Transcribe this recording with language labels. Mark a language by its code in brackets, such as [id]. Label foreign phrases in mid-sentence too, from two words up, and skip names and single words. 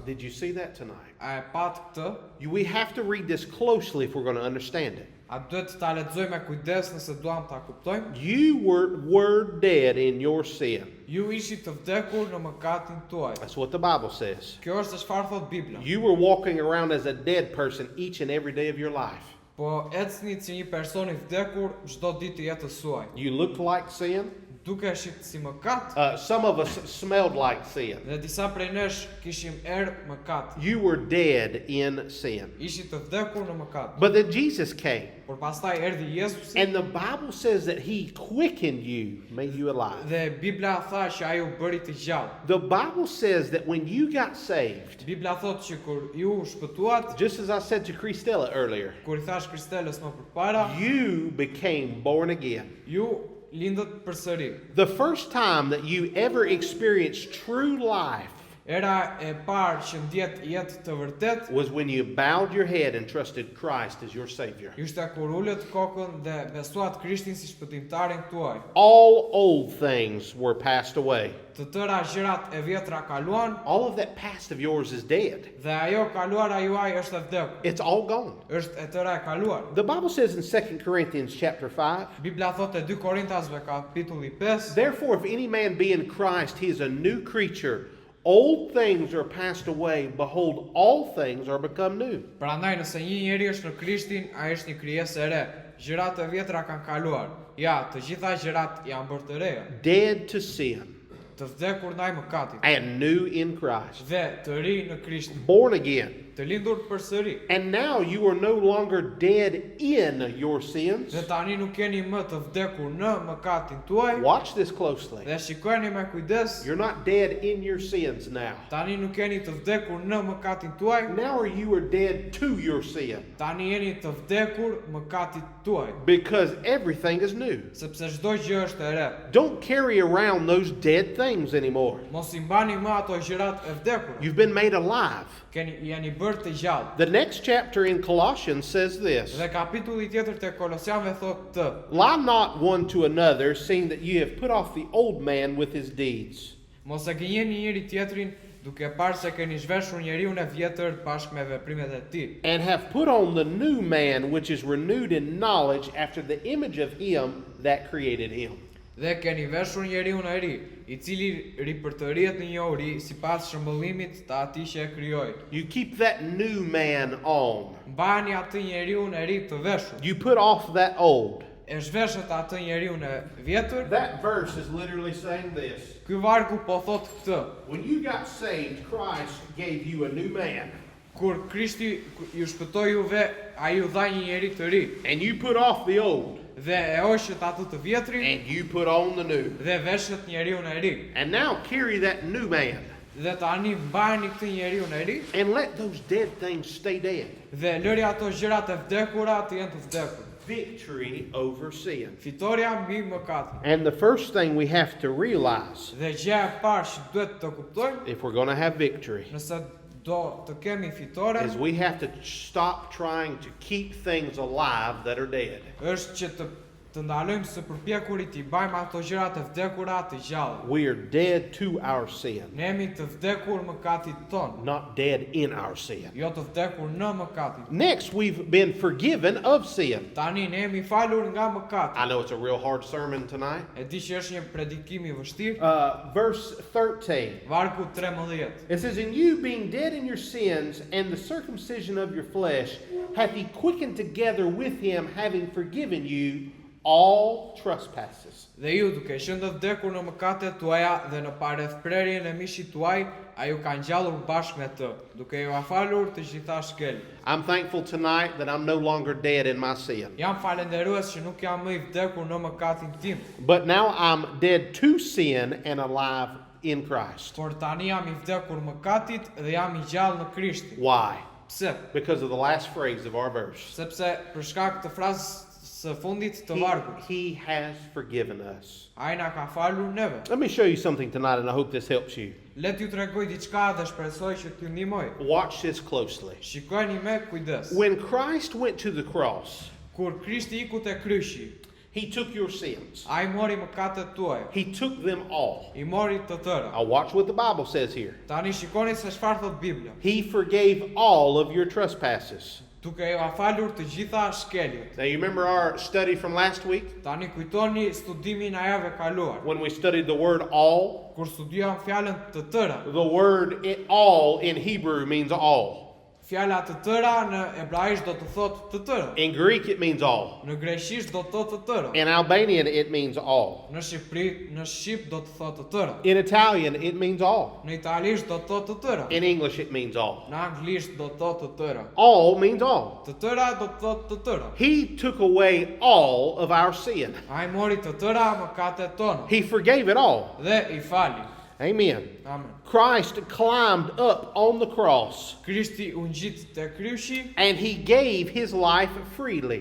[en] Did you see that tonight? [sq] A e pat këtë? [en] We have to read this closely if we're going to understand it. [sq] A duhet ta lexojmë me kujdes nëse duam ta kuptojmë? [en] You were dead in your sin. [sq] Ju ishit të vdekur në mëkatin tuaj. [en] That's what the Bible says. [sq] Kjo është çfarë thot Bibla. [en] You were walking around as a dead person each and every day of your life. [sq] Po ecni si një person I vdekur çdo ditë të jetës suaj. [en] You looked like sin. [sq] Duke shit si mëkat, [en] Some of us smelled like sin. [sq] dhe disa prej nesh kishim mëkat. [en] You were dead in sin. [sq] Ishit të vdekur në mëkat. [en] But then Jesus came. [sq] Por pastaj erdhi Jezusi [en] And the Bible says that he quickened you, made you alive. [sq] dhe Bibla tha që ai u bëri të gjallë. [en] The Bible says that when you got saved, [sq] Bibla thot që kur ju shpëtuat, [en] just as I said to Christella earlier, [sq] kur I thash Kristelës më përpara, [en] you became born again. [sq] ju lindët përsëri. [en] The first time that you ever experienced true life [sq] Era e parë që ndjet jetë të vërtet, [en] was when you bowed your head and trusted Christ as your Savior. [sq] ishte kur ulët kokën dhe besuat Krishtin si shpëtimtarin tuaj. [en] All old things were passed away. [sq] Të tëra gjërat e vjetra kaluan [en] All of that past of yours is dead. [sq] dhe ajo kaluara juaj është e vdekur. [en] It's all gone. [sq] Është e tëra e kaluar. [en] The Bible says in 2 Corinthians chapter 5, [sq] Bibla thot e 2 Korintasve kapitulli 5, [en] "Therefore, if any man be in Christ, he is a new creature. Old things are passed away. Behold, all things are become new." [sq] prandaj nëse një njeri është në Krishtin, ai është një krijesë e re. Gjërat e vjetra kanë kaluar. Ja, të gjitha gjërat janë bërë të reja. [en] Dead to sin [sq] Të vdekur ndaj mëkatit [en] and new in Christ. [sq] dhe të ri në Krishtin. [en] Born again. [sq] të lindur përsëri. [en] And now you are no longer dead in your sins. [sq] Dhe tani nuk jeni më të vdekur në mëkatin tuaj. [en] Watch this closely. [sq] Dhe shikojeni me kujdes. [en] You're not dead in your sins now. [sq] Tani nuk jeni të vdekur në mëkatin tuaj. [en] Now you are dead to your sin. [sq] Tani jeni të vdekur mëkatit tuaj. [en] Because everything is new. [sq] Sepse çdo gjë është e re. [en] Don't carry around those dead things anymore. [sq] Mos I mbani më ato gjërat e vdekura. [en] You've been made alive. [sq] Jeni bërë të gjallë. [en] The next chapter in Colossians says this. [sq] Dhe kapitulli tjetër te Kolosianëve thotë të: [en] Lie not one to another, seeing that you have put off the old man with his deeds. [sq] Mos e gënjeni njëri tjetrin duke parë se keni zhveshur njeriu e vjetër bashkë me veprimet e tij. [en] And have put on the new man, which is renewed in knowledge after the image of him that created him. [sq] Dhe keni veshur njeriu e ri, I cili ripërtërihet në njohuri sipas shëmbullimit të atij që e krijoi. [en] You keep that new man on. [sq] Mbani atë njeriu e ri të veshur. [en] You put off that old. [sq] E zhveshet atë njeriu e vjetër. [en] That verse is literally saying this. [sq] Ky vargu po thot këtë. [en] When you got saved, Christ gave you a new man. [sq] Kur Krishti ju shpëtoi juve, ai ju dha një njeri të ri. [en] And you put off the old. [sq] Dhe e hoqët atë të vjetrin. [en] And you put on the new. [sq] Dhe veshet njeriu e ri. [en] And now carry that new man. [sq] Dhe tani mbani këtë njeriu e ri. [en] And let those dead things stay dead. [sq] Dhe lëri ato gjërat e vdekura të jenë të vdekur. [en] Victory over sin. [sq] Fitoria mbi mëkatin. [en] And the first thing we have to realize, [sq] Dhe gjëja e parë që duhet të kuptojmë, [en] if we're going to have victory, [sq] nëse do të kemi fitore, [en] is we have to stop trying to keep things alive that are dead. [sq] është që të ndalojmë së përpjekurit I bajmë ato gjërat e vdekura të gjallë. [en] We are dead to our sin, [sq] Ne jemi të vdekur mëkatit ton, [en] not dead in our sin. [sq] jo të vdekur në mëkatin. [en] Next, we've been forgiven of sin. [sq] Tani ne jemi falur nga mëkati. [en] I know it's a real hard sermon tonight. [sq] E di që është një predikim I vështirë. [en] Verse 13. [sq] Vargu 13. [en] It says, "In you being dead in your sins and the circumcision of your flesh, hath he quickened together with him, having forgiven you all trespasses." [sq] Dhe ju duke qenë të vdekur në mëkatet tuaja dhe në parethprerjen e mishit tuaj, ai ju ka ngjallur bashkë me të, duke ju afalur të gjitha shkel. [en] I'm thankful tonight that I'm no longer dead in my sin. [sq] Jam falenderues që nuk jam më I vdekur në mëkatin tim, [en] But now I'm dead to sin and alive in Christ. [sq] por tani jam I vdekur mëkatit dhe jam I gjallë në Krishtin. [en] Why? [sq] Pse? [en] Because of the last phrase of our verse. [sq] Sepse për shkak të frazës së fundit të vargut, [en] He has forgiven us. [sq] ai na ka falur neve. [en] Let me show you something tonight, and I hope this helps you. [sq] Le t'ju tregoj diçka dhe shpresoj që t'ju ndihmoj. [en] Watch this closely. [sq] Shikojeni me kujdes. [en] When Christ went to the cross, [sq] Kur Krishti iku te kryqi, [en] he took your sins. [sq] ai mori mëkatet tuaja. [en] He took them all. [sq] I mori të tëra. [en] Now watch what the Bible says here. [sq] Tani shikoni se çfarë thot Bibla. [en] He forgave all of your trespasses. [sq] Duke ju afalur të gjitha shkeljet. [en] Now you remember our study from last week [sq] Tani kujtoni studimin e javës kaluar. [en] when we studied the word all? [sq] Kur studiuam fjalën të tëra. [en] The word all in Hebrew means all. [sq] Fjala të tëra në hebraisht do të thotë të tëra. [en] In Greek it means all. [sq] Në greqisht do të thotë të tëra. [en] In Albanian it means all. [sq] Në shqip do të thotë të tëra. [en] In Italian it means all. [sq] Në italisht do të thotë të tëra. [en] In English it means all. [sq] Në anglisht do të thotë të tëra. [en] All means all. [sq] Të tëra do të thotë të tëra. [en] He took away all of our sin. [sq] Ai mori të tëra mëkatet tona [en] He forgave it all. [sq] dhe I fali. [en] Amen. [sq] Amen. [en] Christ climbed up on the cross [sq] Krishti u ngjit te kryqi [en] and he gave his life freely.